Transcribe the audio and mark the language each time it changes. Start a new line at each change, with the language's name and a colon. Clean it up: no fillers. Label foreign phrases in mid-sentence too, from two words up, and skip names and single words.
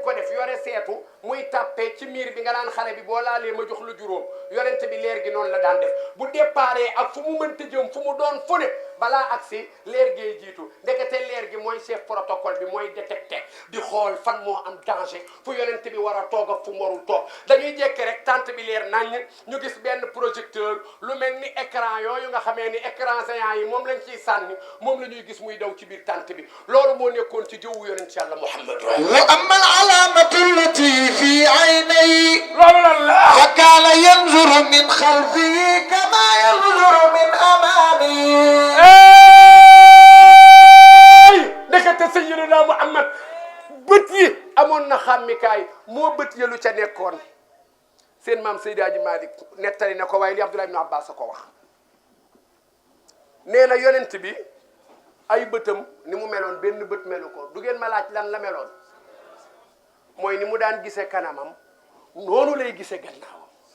Wolof: ko def yore seetu muy tàppee ci miir bi nga naan xale bi boo laalee ma jox lu juróom yonent bi leer gi noonu la daan def bu déparé ak fu mu mënti jëm fu mu doon fu ne balaa agsi leer gee jiitu ndekete leer gi mooy
French: chef protocole
Wolof: bi mooy détecté di xool fan moo am danger fu yonent bi war a toog ak fu mu warul toog dañuy jekke rek tente bi leer nañ ñu gis benn projecteur lu mel ni écran yooyu nga xamee ni
French: écran géant
Wolof: yi moom lañ ciy sànni moom la ñuy gis muy daw ci biir tente bi loolu moo nekkoon ci jëwu yonent yàlla Muhammad
Arabic: وأما العلامة التي في عيني
Wolof: loolu lan la
Arabic: فكان ينظر من خلفه كما ينظر من أمامه
Wolof: ndekete sayyidina Muhammad bët yi amoon na xàmmikaay moo bët yi lu ca nekkoon seen maam Seydi Hadji Malick nettali na ko waaye li Abdullah ibn Abbas a ko wax nee na yonent bi ay bëtam ni mu meloon benn bët melu ko du ngeen ma laaj lan la meloon mooy ni mu daan gisee kanamam noonu lay gisee gannaawam